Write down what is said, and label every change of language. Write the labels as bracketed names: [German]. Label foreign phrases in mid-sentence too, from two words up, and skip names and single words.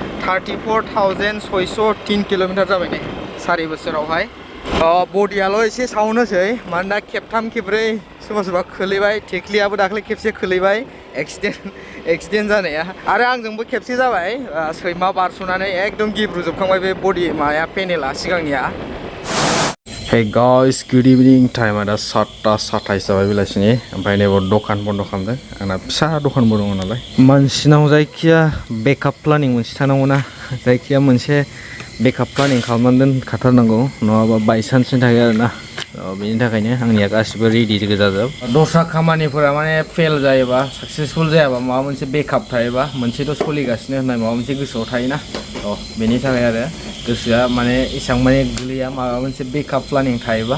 [Bodo] 34,603 किल'मिटार जाबाय नै 4 बोसोरावहाय बडियाल' एसे साउन्ड होसै मानोना खेबथाम खेबब्रै सोरबा खोलैबाय थेख्लियाबो दाख्लै खेबसे खोलैबाय एक्सिडेन्ट जानाया आरो आंजोंबो खेबसे जाबाय सैमा बारस'नानै एकदम गिब्रुजोबखांबाय बे बडि माया पेनेला सिगांनिया [English] Hey guys, good evening. [Bodo] टाइमआ दा 7:27 जाबाय बेलासिनि ओमफ्राय नै दखान बन्द खालामदों आंना फिसा दखानबो दङ नालाय मानसिनाव जायखिया [English] backup planning [Bodo] मोनसे थानांगौना जायखिया मोनसे [English] backup planning [Bodo] खालामनानै दोनखाथारनांगौ नङाबा बायसान्सनि थाखाय आरोना बेनि थाखायनो आंनिया गासिबो रेडि गोजाजोब दस्रा खामानिफोरा माने फेल जायोबा साक्सेसफुल जायाबा माबा मोनसे बेकआप थायोबा मोनसेथ' सोलिगासिनो होननाय माबा मोनसे गोसोआव थायोना बेनि थाखाय आरो गोसोआ माने एसेबां माने गोलैया माबा मोनसे [English] backup planning [Bodo] थायोबा